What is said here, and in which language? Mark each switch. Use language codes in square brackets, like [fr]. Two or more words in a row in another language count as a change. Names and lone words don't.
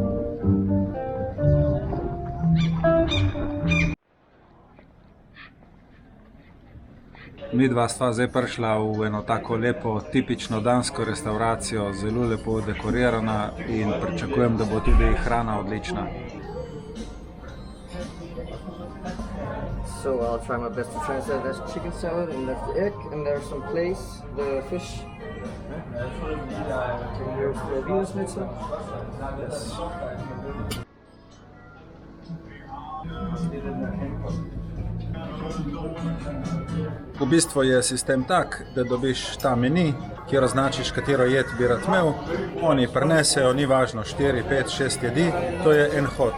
[sl] Midva stva zdaj prišla v eno tako lepo, tipično dansko restauracijo, zelo lepo dekorirana in pričakujem, da bo tudi hrana odlična. [en] So I'll try my best to translate. That's chicken salad and that's the egg and there's some plaice, the fish. Here's the Venus schnitzel. Yes. [sl] V bistvu je sistem tak, da dobiš ta meni, kjer označiš, katero jed bi rad imel. Oni prinesejo, ni važno, 4, 5, 6 jedi, to je en hod.